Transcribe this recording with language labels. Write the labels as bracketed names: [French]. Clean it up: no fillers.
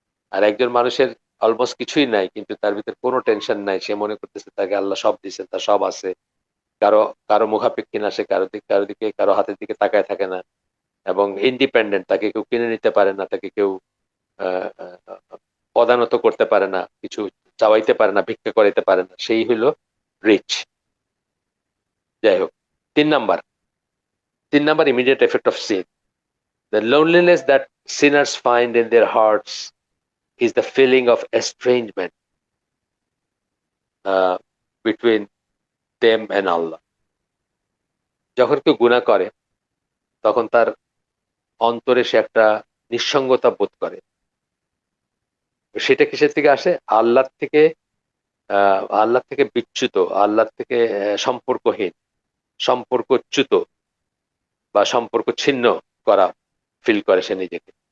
[Bangla] আর একজন মানুষের অলমোস্ট কিছুই নাই কিন্তু তার ভিতর কোনো টেনশন নাই, সে মনে করতেছে তাকে আল্লাহ সব দিচ্ছেন, তার সব আছে, কারো কারো মুখাপেক্ষী না, সে কারো দিকে কারো হাতের দিকে তাকায় থাকে না, এবং ইন্ডিপেন্ডেন্ট, তাকে কেউ কিনে নিতে পারে না, তাকে কেউ আহ, আহ, পদানত করতে পারে না, কিছু চাওয়াইতে পারে না, ভিক্ষা করাইতে পারে না, সেই হইল রিচ। যাই হোক, 3 number, 3 number [English] Immediate effect of sin. The loneliness that sinners find in their hearts is the feeling of estrangement uh, between them and Allah. [Bangla] যখন কেউ গুনাহ করে তখন তার অন্তরে সে একটা নিঃসঙ্গতা বোধ করে। সেটা কিসের থেকে আসে? আল্লাহ থেকে। আল্লাহ থেকে বিচ্যুত, আল্লাহ থেকে সম্পর্কহীন, সম্পর্কচ্যুত বা সম্পর্ক ছিন্ন করা ফিল করে সে নিজেকে।